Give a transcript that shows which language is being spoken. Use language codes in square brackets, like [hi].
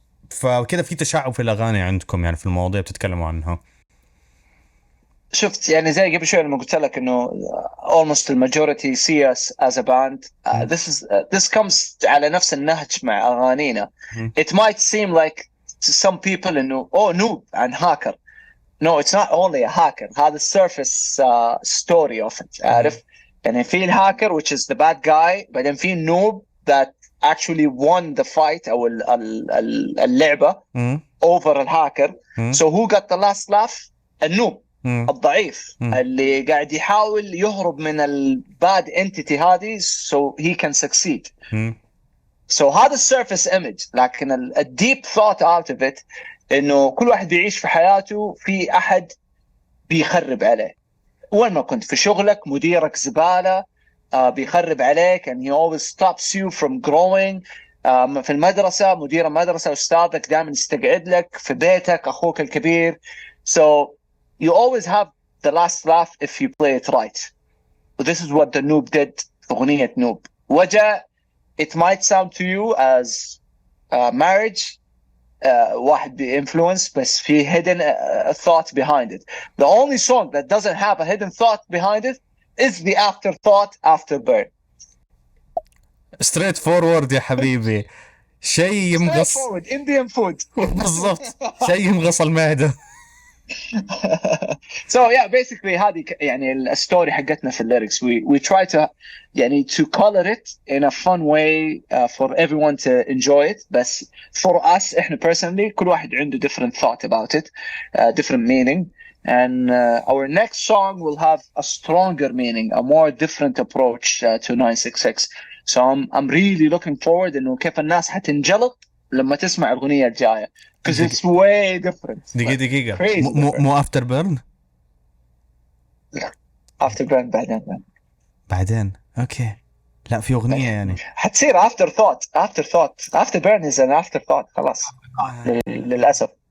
[ar] فكده في تشعب في الأغاني عندكم يعني في المواضيع بتتكلموا عنها. شفت يعني زي قبل شوي لما قلت لك انه almost the majority see us as a band. This comes على نفس النهج مع أغانينا. [en] It might seem like to some people انه noob and hacker. No, it's not only a hacker. هذا surface story of it عارف. يعني في الهاكر which is the bad guy, بعدين في noob that actually won the fight أو اللعبة over الهاكر. So who got the last laugh? [ar] النوب الضعيف اللي قاعد يحاول يهرب من الباد entity هذه so he can succeed. So هذا surface image, لكن deep thought out of it إنه كل واحد بيعيش في حياته في أحد بيخرب عليه. وين ما كنت في شغلك مديرك زبالة بيخرب عليك and he always stops you from growing. في المدرسة مدير المدرسة أستاذك دائما يستقعد لك, في بيتك أخوك الكبير. [en] So you always have the last laugh if you play it right. This is what the noob did في أغنية noob. وجع it might sound to you as marriage واحد influence بس في hidden thought behind it. The only song that doesn't have a hidden thought behind it is the afterthought after birth. straight forward يا حبيبي. [ar] شيء يمغص. [en] Straight forward, Indian food. [ar] بالضبط. شيء يمغص المعدة. So yeah, basically هذه يعني الستوري حقتنا في الليركس. [en] We try to يعني to color it in a fun way for everyone to enjoy it. بس for us إحنا personally كل واحد عنده different thought about it, different meaning. And our next song will have a stronger meaning, a more different approach to 966. [ar] So I'm really looking forward إنه كيف الناس حتنجلط لما تسمع الأغنية الجاية. [en] Because it's way different. [ar] دقيقة. [en] Crazy [ar] مو after burn؟ after burn بعدين. اوكي. لا في اغنيه يعني حتصير after after burn is an afterthought خلاص للاسف.